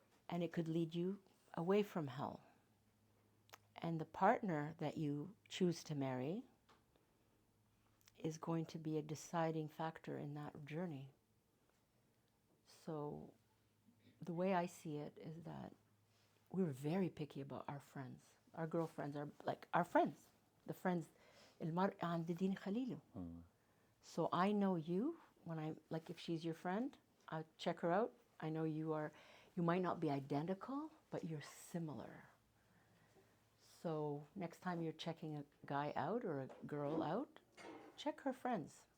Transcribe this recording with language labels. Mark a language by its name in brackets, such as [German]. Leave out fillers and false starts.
[English] And it could lead you away from hell. And the partner that you choose to marry is going to be a deciding factor in that journey. So the way I see it is that we're very picky about our friends. Our girlfriends are like our friends. The friends, [Arabic] المرء عند دين خليله. [English] So I know you when if she's your friend, I check her out. I know you might not be identical, but you're similar. So next time you're checking a guy out or a girl out, check her friends.